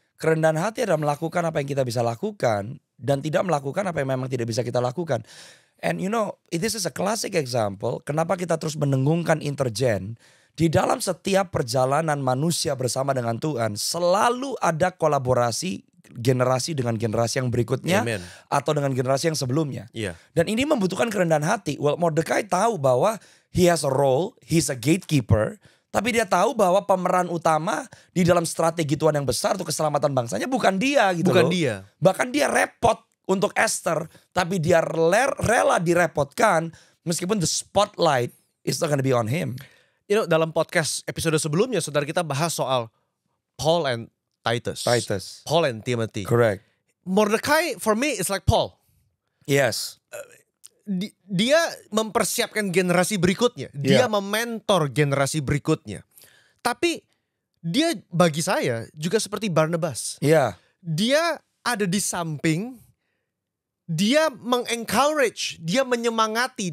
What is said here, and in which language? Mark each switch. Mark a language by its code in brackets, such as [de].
[id] Kerendahan hati adalah melakukan apa yang kita bisa lakukan dan tidak melakukan apa yang memang tidak bisa kita lakukan. [en] And you know, this is a classic example. [id] Kenapa kita terus mendengungkan intergen? Di dalam setiap perjalanan manusia bersama dengan Tuhan, selalu ada kolaborasi generasi dengan generasi yang berikutnya. Amen. Atau dengan generasi yang sebelumnya. Iya. Dan ini membutuhkan kerendahan hati. [en] Well, Mordekai tahu bahwa he has a role, he's a gatekeeper. [id] Tapi dia tahu bahwa pemeran utama di dalam strategi Tuhan yang besar untuk keselamatan bangsanya bukan dia gitu Bukan loh. dia. Bahkan dia repot untuk Esther, tapi dia rela direpotkan meskipun the spotlight is not gonna be on him. You know, dalam podcast episode sebelumnya, saudara, kita bahas soal Paul and Titus. Paul and Timothy. [en] Correct. Mordekai for me is like Paul. Yes. [id] Dia mempersiapkan generasi berikutnya. Dia mementor generasi berikutnya. Tapi dia bagi saya juga seperti Barnabas. Iya. Dia ada di samping dia mengencourage, dia menyemangati.